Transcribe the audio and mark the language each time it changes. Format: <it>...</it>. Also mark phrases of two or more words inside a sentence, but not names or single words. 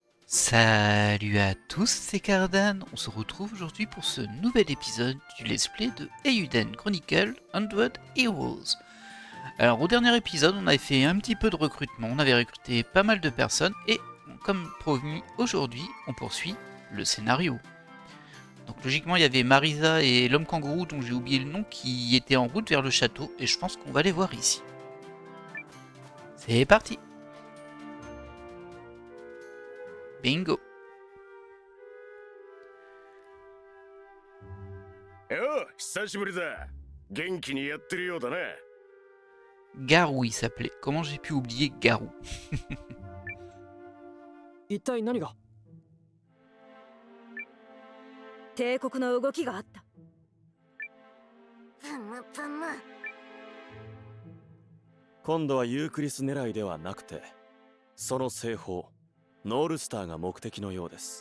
<fr>Salut à tous, c'est Cardan. On se retrouve aujourd'hui pour ce nouvel épisode du</fr> <en>let's play</en> <fr>de Eiyuden Chronicle 100 Heroes. Alors au dernier épisode, on avait fait un petit peu de recrutement, on avait recruté pas mal de personnes et comme promis, aujourd'hui, on poursuit le scénario. Donc logiquement, il y avait Marisa et l'homme kangourou dont j'ai oublié le nom qui étaient en route vers le château et je pense qu'on va les voir ici. C'est parti! Bingo!</fr> <ja>よう、久しぶりだ。元気にやってるようだな。</ja> <fr>Garou il s'appelait. Comment j'ai pu oublier Garou?</fr> <ja>一体何が？帝国の動きがあった。今度はユークリス狙いではなくて、その製法ノールスターが目的のようです。</ja>